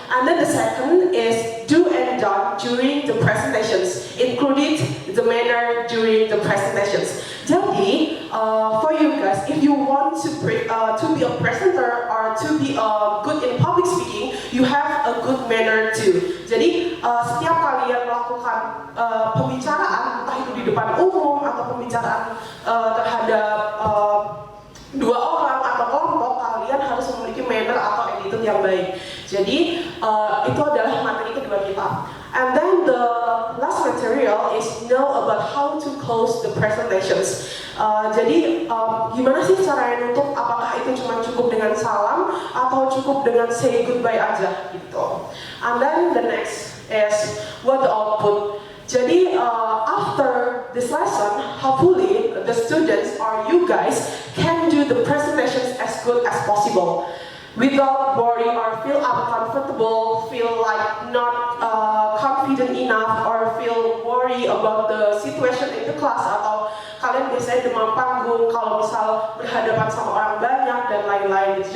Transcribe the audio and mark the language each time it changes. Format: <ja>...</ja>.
<en>And then the second is do and done during the presentations, including the manner during the presentations. Jadi for you guys, if you want to be a presenter or to be good in public speaking, you have a good manner too.</en> <id>Jadi setiap kalian melakukan pembicaraan, entah itu di depan umum atau pembicaraan terhadap dua orang atau kelompok, kalian harus memiliki manner atau attitude yang baik. Jadi itu adalah materi kedua kita.</id> <en>And then the last material is know about how to close the presentations.</en> <id>Jadi gimana sih caranya nutup? Apakah itu cuma cukup dengan salam atau cukup dengan</id> <en>say goodbye</en> <id>aja gitu.</id> <en>And then the next is what the output. Jadi after this lesson, hopefully the students or you guys can do the presentations as good as possible. Without worry or feel uncomfortable, feel like not confident enough or feel worry about the situation in the class,</en> <id>atau kalian biasanya demam panggung kalau misal berhadapan sama orang banyak dan lain-lain gitu.</id>